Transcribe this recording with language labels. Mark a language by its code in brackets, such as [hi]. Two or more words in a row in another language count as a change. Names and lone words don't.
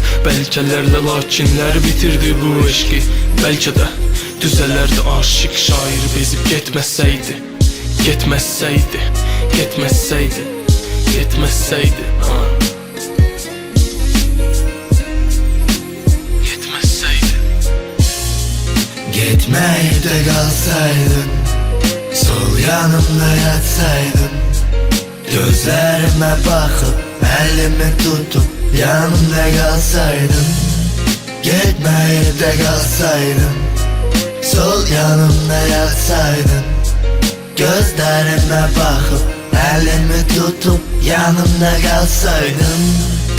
[az] Bəlkələrlə lakinlər bitirdi bu eşqi. Bəlkə də düzələrdi aşıq şair bezib getməsəydi. Getməsəydi, getməsəydi, getməsəydi, getməsəydi. [tr] Gitmeyip de kalsaydın, sol yanımda yatsaydın, gözlerime bakıp elimi tutup yanımda kalsaydın. Gitmeyip de kalsaydın, sol yanımda yatsaydın, gözlerime bakıp elimi tutup yanımda kalsaydın.